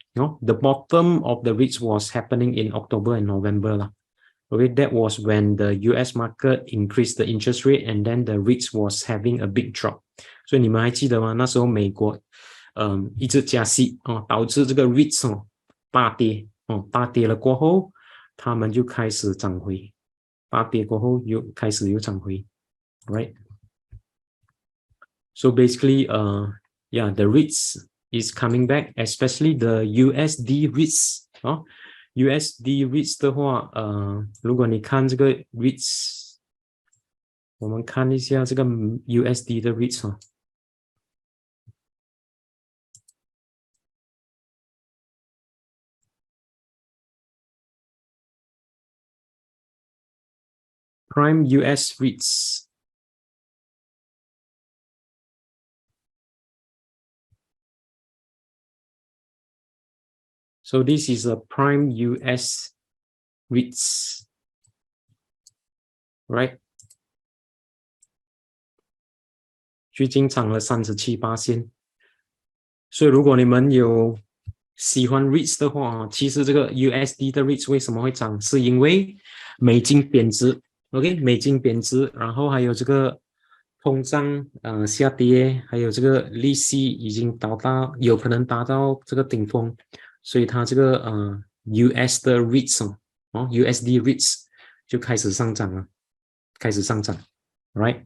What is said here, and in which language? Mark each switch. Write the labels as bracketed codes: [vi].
[en] The bottom of the REITs was happening in October and November 啦。 Okay, that was when the US market increased the interest rate and then the REITs was having a big drop. [zh] 所以你们还记得吗？那时候美国一直加息导致这个 REITs 大跌大跌了过后，他们就开始涨回，大跌过后又开始涨回 ，right? [en] So basically, yeah, the REITs is coming back, especially the USD REITs USD REITs [zh] 的话，如果你看这个 REITs， 我们看一下这个 USD 的 REITs [en] Prime US REITs. So this is a Prime US REITs, right? [zh] 最近涨了37%，所以如果你们有喜欢 REITs 的话，其实这个 USD 的 REITs 为什么会涨，是因为美金贬值 ，OK， 美金贬值，然后还有这个通胀下跌，还有这个利息已经有可能达到这个顶峰，所以它这个US 的 REITs USD REITs 就开始上涨了，right？